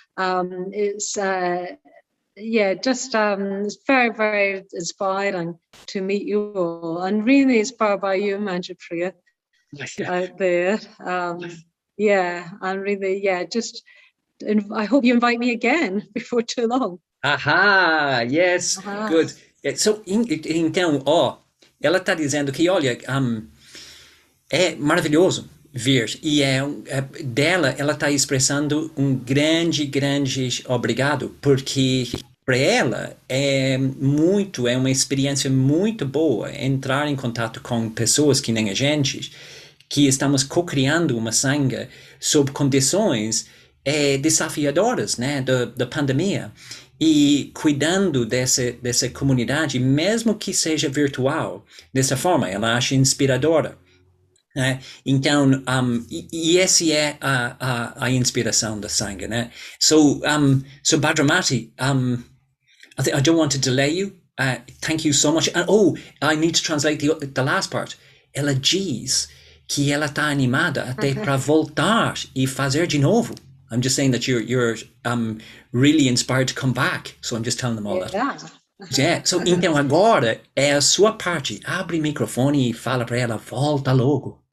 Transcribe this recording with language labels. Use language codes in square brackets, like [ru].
[en] It's very, very inspiring to meet you all, and really inspired by you, Manjupriya, out there. And really, I hope you invite me again before too long. Aha, yes, good. [pt] Então, ela está dizendo que, olha, é maravilhoso ver, e dela, ela está expressando um grande obrigado, porque para ela é uma experiência muito boa entrar em contato com pessoas que nem a gente, que estamos co-criando uma sangha sob condições desafiadoras, né, da pandemia, e cuidando dessa comunidade, mesmo que seja virtual, dessa forma, ela acha inspiradora. Então, e essa é a inspiração da sangha, né? [en] So Subhadramati, I don't want to delay you. Thank you so much. And I need to translate the last part. [pt] Ela diz que ela está animada até para voltar e fazer de novo. [en] I'm just saying that you're really inspired to come back. So I'm just telling them all that. Yeah. [pt] So, então agora é a sua parte. Abre o microfone e fala para ela, volta logo.